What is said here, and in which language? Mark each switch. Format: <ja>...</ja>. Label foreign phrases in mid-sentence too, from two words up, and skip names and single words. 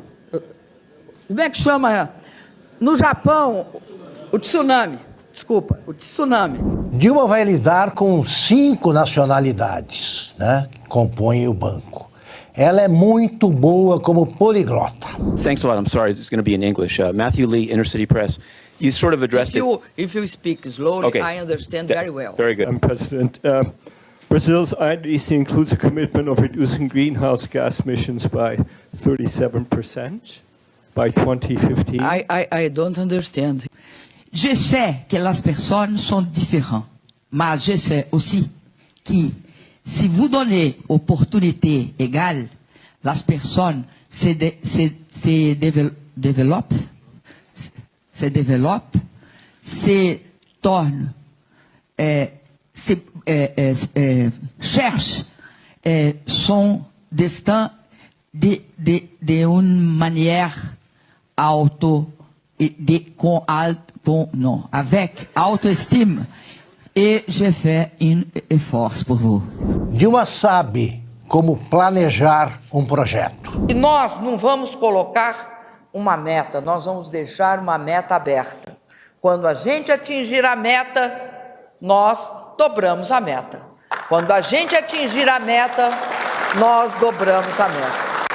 <pt>Como é que chama? No Japão, o tsunami. Desculpa, o tsunami. Dilma vai lidar com 5 nacionalidades, né, que compõem o banco. Ela é muito boa como poliglota.</pt> <en>Thanks a lot. I'm sorry, it's going to be in English. Matthew Lee, Inner City Press. You sort of addressed If you speak slowly, okay. I understand very well. Very good. Madam President, Brazil's INDC includes a commitment of reducing greenhouse gas emissions by 37% by 2015. I don't understand.</en> <fr>Je sais que les personnes sont différentes, mais je sais aussi que si vous donnez opportunité égale, les personnes se développe,</fr> <pt>se torne,</pt> <fr>cherche son destin de une manière avec autoestima. E je fais un effort por vous.</fr> <pt>Dilma sabe como planejar um projeto. E nós não vamos colocar uma meta, nós vamos deixar uma meta aberta. Quando a gente atingir a meta, nós dobramos a meta. Quando a gente atingir a meta, nós dobramos a meta.</pt>